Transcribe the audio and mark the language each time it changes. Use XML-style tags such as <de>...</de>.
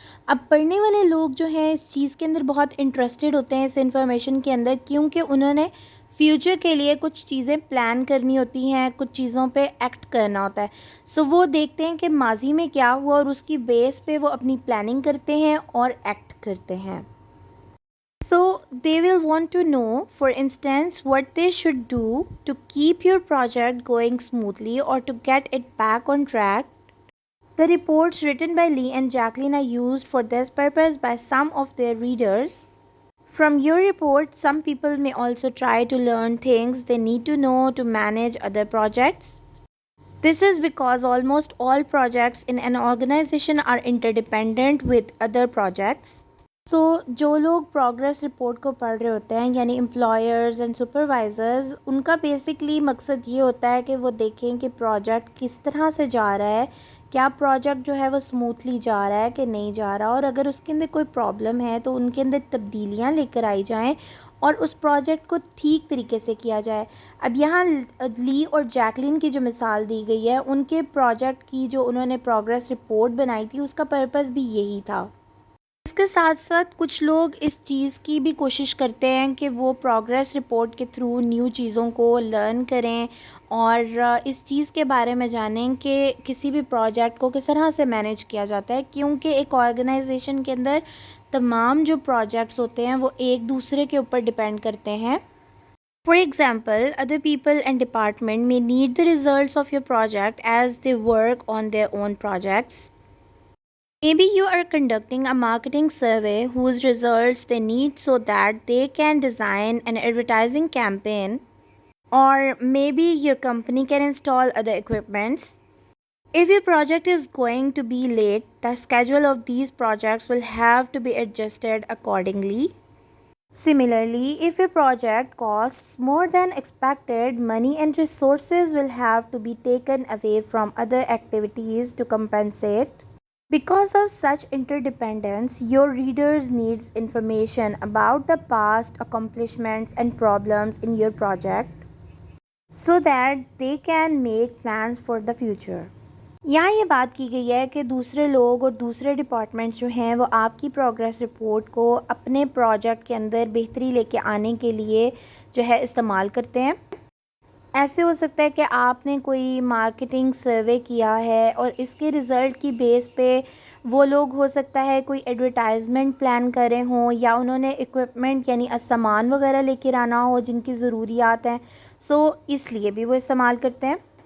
<ur>اب پڑھنے والے لوگ جو ہیں اس چیز کے اندر بہت انٹرسٹڈ ہوتے ہیں اس انفارمیشن کے اندر، کیونکہ انہوں نے فیوچر کے لیے کچھ چیزیں پلان کرنی ہوتی ہیں، کچھ چیزوں پہ ایکٹ کرنا ہوتا ہے. سو وہ دیکھتے ہیں کہ ماضی میں کیا ہوا اور اس کی بیس پہ وہ اپنی پلاننگ کرتے ہیں اور ایکٹ کرتے ہیں.</ur> <en>So they will want to know, for instance, what they should do to keep your project going smoothly or to get it back on track. The reports written by Lee and Jacqueline are used for this purpose by some of their readers. From your report, some people may also try to learn things they need to know to manage other projects. This is because almost all projects in an organization are interdependent with other projects.</en> <ur>سو جو لوگ progress report کو پڑھ رہے ہوتے ہیں یعنی employers and supervisors, ان کا basically مقصد یہ ہوتا ہے کہ وہ دیکھیں کہ پروجیکٹ کس طرح سے جا رہا ہے، کیا پروجیکٹ جو ہے وہ اسموتھلی جا رہا ہے کہ نہیں جا رہا، اور اگر اس کے اندر کوئی پرابلم ہے تو ان کے اندر تبدیلیاں لے کر آئی جائیں اور اس پروجیکٹ کو ٹھیک طریقے سے کیا جائے. اب یہاں لی اور جیکلین کی جو مثال دی گئی ہے، ان کے پروجیکٹ کی جو انہوں نے پروگریس رپورٹ بنائی تھی اس کا پرپس بھی یہی تھا. اس کے ساتھ ساتھ کچھ لوگ اس چیز کی بھی کوشش کرتے ہیں کہ وہ پروگریس رپورٹ کے تھرو نیو چیزوں کو لرن کریں اور اس چیز کے بارے میں جانیں کہ کسی بھی پروجیکٹ کو کس طرح سے مینیج کیا جاتا ہے، کیونکہ ایک آرگنائزیشن کے اندر تمام جو پروجیکٹس ہوتے ہیں وہ ایک دوسرے کے اوپر ڈپینڈ کرتے ہیں.</ur> <en>For example, other people and department may need the results of your project as they work on their own projects. Maybe you are conducting a marketing survey whose results they need so that they can design an advertising campaign, or maybe your company can install other equipments. If your project is going to be late, the schedule of these projects will have to be adjusted accordingly. Similarly, if your project costs more than expected, money and resources will have to be taken away from other activities to compensate. Because of such interdependence, your readers need information about the past accomplishments and problems in your project so that they can make plans for the future.</en> <ur>یہاں یہ بات کی گئی ہے کہ دوسرے لوگ اور دوسرے ڈپارٹمنٹس جو ہیں وہ آپ کی پروگریس رپورٹ کو اپنے پروجیکٹ کے اندر بہتری لے کے آنے کے لیے جو ہے استعمال کرتے ہیں. ایسے ہو سکتا ہے کہ آپ نے کوئی مارکیٹنگ سروے کیا ہے اور اس کے رزلٹ کی بیس پہ وہ لوگ ہو سکتا ہے کوئی ایڈورٹائزمنٹ پلان کر رہے ہوں یا انہوں نے اکوپمنٹ یعنی سامان وغیرہ لے کے آنا ہو جن کی ضروریات ہیں، سو اس لیے بھی وہ استعمال کرتے ہیں.</ur>